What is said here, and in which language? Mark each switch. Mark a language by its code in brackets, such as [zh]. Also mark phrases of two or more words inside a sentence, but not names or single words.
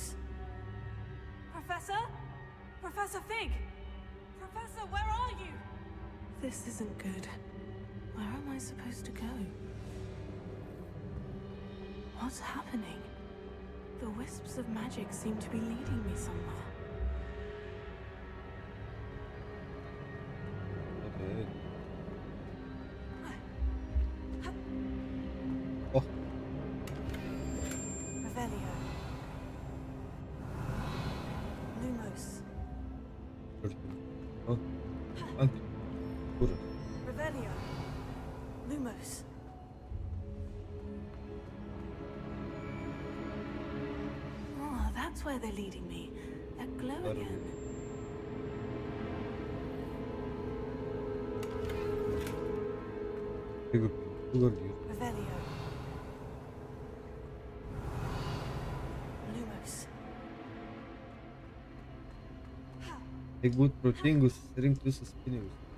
[en] Professor? Professor Fig! Professor, where are you? This isn't good. Where am I supposed to go? What's happening? The wisps of magic seem to be leading me somewhere. Okay. Oh, Revelio. Lumos. [lt] oh. Anti. Kur. [en] Revelio. Lumos. Oh, that's where they're leading me. That glow again. [lt] Jeigu gali. [en] Revelio. Lumos. [lt] Jeigu būt protingus, rinkti visus pinigus.